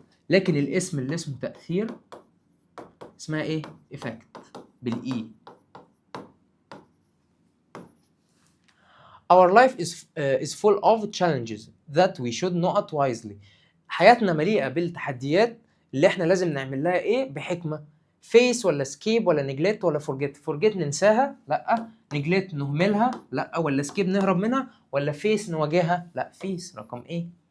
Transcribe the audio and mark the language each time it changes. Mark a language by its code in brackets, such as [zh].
[ar] لكن الاسم اللي اسمه تأثير اسمها ايه؟ effect بالاي. [en] Our life is full of challenges that we should not wisely. [ar] حياتنا مليئة بالتحديات اللي احنا لازم نعمل لها ايه؟ بحكمة. face ولا escape ولا neglect ولا forget ننساها؟ لا. neglect نهملها؟ لا. ولا escape نهرب منها؟ ولا face نواجهها؟ لا face. رقم ايه.